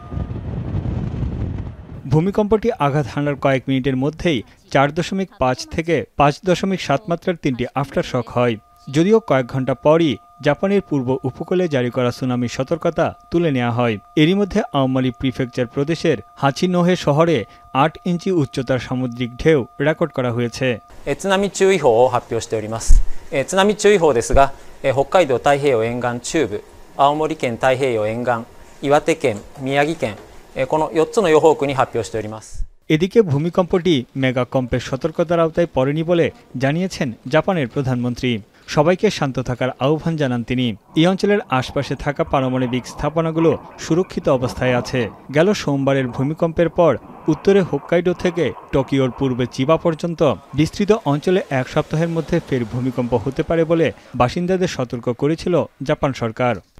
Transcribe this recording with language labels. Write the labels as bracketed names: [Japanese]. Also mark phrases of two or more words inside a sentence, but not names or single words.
[Bangla] ভূমিকম্পটি আঘাত হানার কয়েক মিনিটের মধ্যেই 4.5 থেকে 5.7 মাত্রার 3টি আফটার শক হয়। যদিও কয়েক ঘন্টা পরই জাপানের পূর্ব উপকূলে জারি করা সুনামি সতর্কতা তুলে নেওয়া হয়। এরই মধ্যে আওমারি প্রিফেকচার প্রদেশের হাচিনোহে শহরে 8 ইঞ্চি উচ্চতার সামুদ্রিক ঢেউ রেকর্ড করা হয়েছে। [Japanese] 津波注意報を発表しております。津波注意報ですが、北海道太平洋沿岸中部、青森県太平洋沿岸、岩手県、宮城県、この4つの予報区に発表しております。 [Bangla] এদিকে ভূমিকম্পটি মেগাকম্পের সতর্কতার আওতায় পড়েনি বলে জানিয়েছেন জাপানের প্রধানমন্ত্রী। সবাইকে শান্ত থাকার আহ্বান জানান তিনি। এই অঞ্চলের আশপাশে থাকা পারমাণবিক স্থাপনাগুলো সুরক্ষিত অবস্থায় আছে। গেল সোমবারের ভূমিকম্পের পর উত্তরে হোক্কাইডো থেকে টোকিওর পূর্বে চিবা পর্যন্ত বিস্তৃত অঞ্চলে এক সপ্তাহের মধ্যে ফের ভূমিকম্প হতে পারে বলে বাসিন্দাদের সতর্ক করেছিল জাপান সরকার।